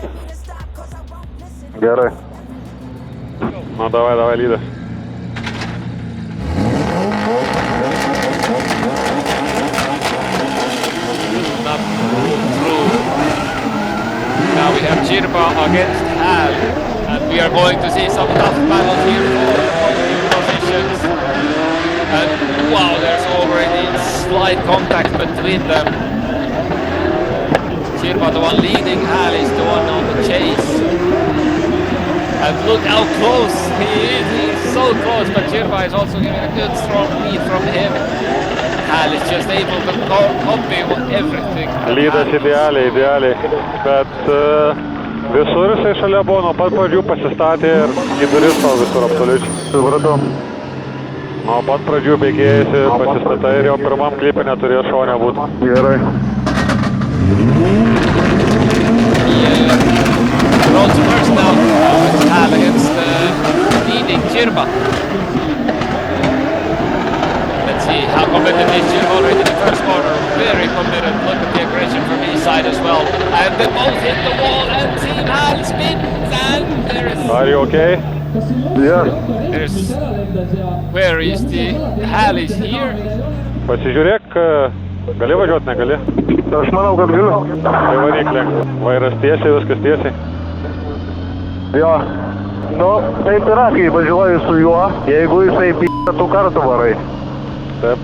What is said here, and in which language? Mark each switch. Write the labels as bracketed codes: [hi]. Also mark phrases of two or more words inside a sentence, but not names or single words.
[lt] Gerai. Nu, davai, lydas. [en] Not through. Now we have Chirba against Hal, and we are going to see some tough battles here for positions. And wow, there's already slight contact between them. Chirba, the one leading, Hal is the one on the chase. And look how close he is. He's so close, but Chirba is also giving a good strong lead from him. Hal is just able to copy everything. [lt] Lydas idealiai, bet visur jisai šalia buvo, nuo pat pradžių pasistatė ir į duris tau visur absoliučiai. Supratau. Nuo pat pradžių bėgėjasi, pasistatai ir jau pirmam klipinė turėjo šonę būti. Gerai. [en] Roads first now, it's Hal against leading Chirba. Let's see how committed is Chirba already in the first corner. Very committed, look at the aggression from his side as well. And they both hit the wall and Team Hal spins and there is... Are you okay? Yeah. There's... Where is the... Hal is here? [lt] Pasižiūrėk, gali važiuoti, negali? Aš manau, kad galiu. Tai varyk link, vairas tiesiai, viskas tiesiai. Jo. Nu, taip yra, kai važiuoji su juo, jeigu jisai p***a, tu kartu varai. Taip.